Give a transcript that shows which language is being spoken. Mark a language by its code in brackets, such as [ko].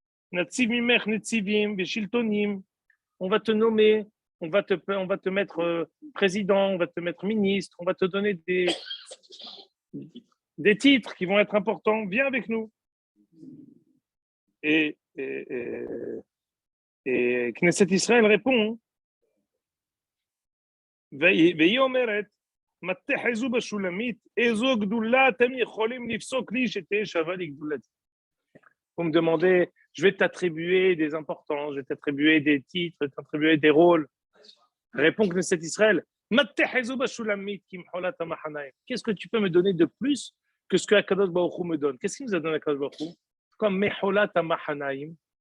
[fr] On va te nommer, on va te mettre président, on va te mettre ministre, on va te donner des titres qui vont être importants. Viens avec nous. Et Knesset Israël répond, [he] והיא אומרת, מטה חזו בשולמית, איזו גדולה אתם יכולים לפסוק לי שתהיה שווה לגדולתי. [fr] Vous me demandez, je vais t'attribuer des importances, je vais t'attribuer des titres, je vais t'attribuer des rôles. Répond Knesset Israël, [he] mate xezou bashulamit ki mholat hamachanaim. [fr] Qu'est-ce que tu peux me donner de plus que ce que Akadosh Baruch Hu me donne? Qu'est-ce qu'il nous a donné Akadosh Baruch Hu? Comme meholat hamachanaim.